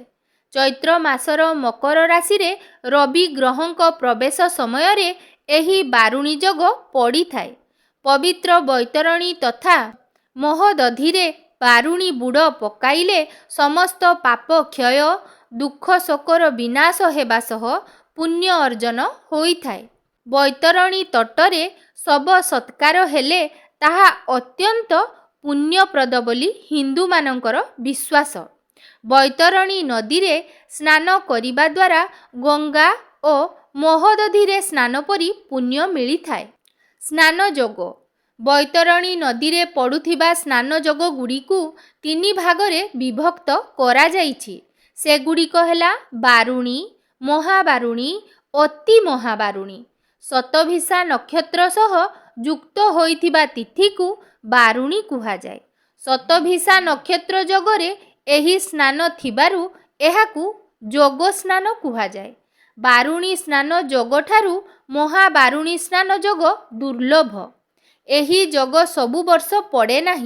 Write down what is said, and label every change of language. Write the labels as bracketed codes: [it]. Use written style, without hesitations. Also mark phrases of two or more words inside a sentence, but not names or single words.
[or] ଚୈତ୍ର ମାସର ମକର ରାଶି ରେ ରବି ଗ୍ରହଙ୍କ ପ୍ରବେଶ ସମୟ ରେ ଏହି ବାରୁଣୀ ଯୋଗ ପଡ଼ି ଥାଏ। ପବିତ୍ର ବୈତରଣୀ ତଥା ମହୋଦଧି ରେ ବାରୁଣୀ ବୁଡ଼ ପକାଇଲେ ସମସ୍ତ ପାପ କ୍ଷୟ ଦୁଃଖ ଶୋକର ବିନାଶ ହେବା ସହ ପୁଣ୍ୟ ଅର୍ଜନ ହୋଇଥାଏ। ବୈତରଣୀ ତଟରେ ସବୁ ସତ୍କାର ହେଲେ ତାହା ଅତ୍ୟନ୍ତ ପୁଣ୍ୟପ୍ରଦ ବୋଲି ହିନ୍ଦୁ ମାନଙ୍କର ବିଶ୍ୱାସ। ବୈତରଣୀ ନଦୀ ରେ ସ୍ନାନ କରିବା ଦ୍ୱାରା ଗଙ୍ଗା ଓ ମହୋଦଧି ରେ ସ୍ନାନ ପରି ପୁଣ୍ୟ ମିଳି ଥାଏ। ସ୍ନାନ ଯୋଗ ବୈତରଣୀ ନଦୀ ରେ ପଡ଼ୁଥିବା ସ୍ନାନ ଯୋଗ ଗୁଡ଼ିକୁ 3 ଭାଗରେ ବିଭକ୍ତ କରା ଯାଇଛି। ସେ ଗୁଡ଼ିକ ହେଲା ବାରୁଣୀ ମହାବାରୁଣୀ ଅତି ମହାବାରୁଣୀ। ଶତଭିଷା ନକ୍ଷତ୍ର ସହ ଯୁକ୍ତ ହୋଇଥିବା ତିଥି କୁ ବାରୁଣୀ କୁହା ଯାଏ। ଶତଭିଷା ନକ୍ଷତ୍ର ଯୋଗରେ ଏହି ସ୍ନାନ ଥିବାରୁ ଏହାକୁ ଯୋଗ ସ୍ନାନ କୁହା ଯାଏ। ବାରୁଣୀ ସ୍ନାନ ଯୋଗ ଠାରୁ ମହାବାରୁଣୀ ସ୍ନାନ ଯୋଗ ଦୁର୍ଲଭ। ଏହି ଯୋଗ ସବୁ ବର୍ଷ ପଡ଼େ ନାହିଁ।